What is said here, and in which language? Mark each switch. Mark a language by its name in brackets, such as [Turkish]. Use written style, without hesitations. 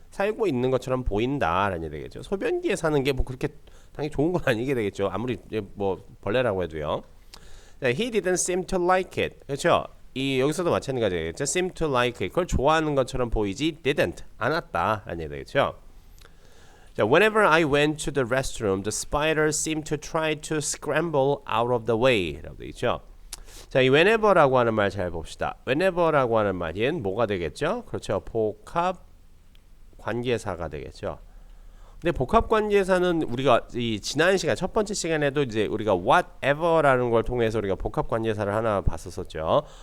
[Korean] 살고 있는 것처럼 보인다라는 얘기 되겠죠. 소변기에 사는 게 뭐 그렇게 당연히 좋은 건 아니게 되겠죠. 아무리 뭐 벌레라고 해도요. [English] He didn't seem to like it. [Korean] 그렇죠. 이 여기서도 마찬가지겠죠. [English] seem to like it. [Korean] 그걸 좋아하는 것처럼 보이지 didn't 않았다라는 얘기 되겠죠. [English] 자, whenever I went to the restroom, the spider seemed to try to scramble out of the way. [Korean] 라고 되어 있죠. 자, 이 whenever라고 하는 말 잘 봅시다. whenever라고 하는 말은 뭐가 되겠죠? 그렇죠. 복합 관계사가 되겠죠. 근데 복합 관계사는 우리가 이 지난 시간 첫 번째 시간에도 이제 우리가 whatever라는 걸 통해서 우리가 복합 관계사를 하나 봤었죠.